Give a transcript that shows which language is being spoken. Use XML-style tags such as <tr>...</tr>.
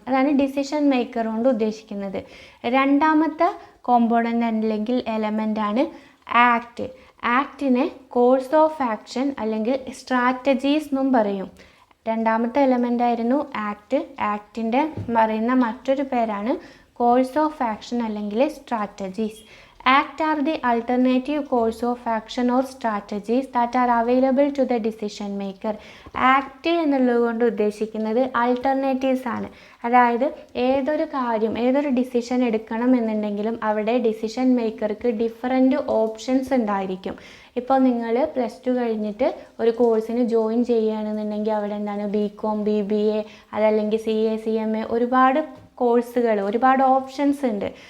<ml>അതാണ് decision maker കൊണ്ട് ഉദ്ദേശിക്കുന്നത്. രണ്ടാമത്തെ കോമ്പോണൻ്റ് അല്ലെങ്കിൽ എലമെൻ്റാണ് ആക്ട്. ആക്ടിനെ കോഴ്സ് ഓഫ് ആക്ഷൻ അല്ലെങ്കിൽ സ്ട്രാറ്റജീസ് എന്നും പറയും. രണ്ടാമത്തെ എലമെൻ്റ് ആയിരുന്നു ആക്ട്. ആക്ടിൻ്റെ പറയുന്ന മറ്റൊരു പേരാണ് കോഴ്സ് ഓഫ് ആക്ഷൻ അല്ലെങ്കിൽ strategies.</ml> <en>Act are the alternative course of action or strategies that are available to the decision maker.</en> <ml>Act എന്നുള്ളത് കൊണ്ട് ഉദ്ദേശിക്കുന്നത് ആൾട്ടർനേറ്റീവ്സ് ആണ്. അതായത് ഏതൊരു കാര്യം ഏതൊരു ഡിസിഷൻ എടുക്കണം എന്നുണ്ടെങ്കിലും അവിടെ ഡിസിഷൻ മേക്കർക്ക് ഡിഫറൻറ്റ് ഓപ്ഷൻസ് ഉണ്ടായിരിക്കും. ഇപ്പോൾ നിങ്ങൾ +2 കഴിഞ്ഞിട്ട് ഒരു കോഴ്സിന് ജോയിൻ ചെയ്യുകയാണെന്നുണ്ടെങ്കിൽ അവിടെ എന്താണ് BCom BBA അതല്ലെങ്കിൽ CA CMA ഒരുപാട് കോഴ്സുകൾ ഒരുപാട് ഓപ്ഷൻസ് ഉണ്ട്.</ml>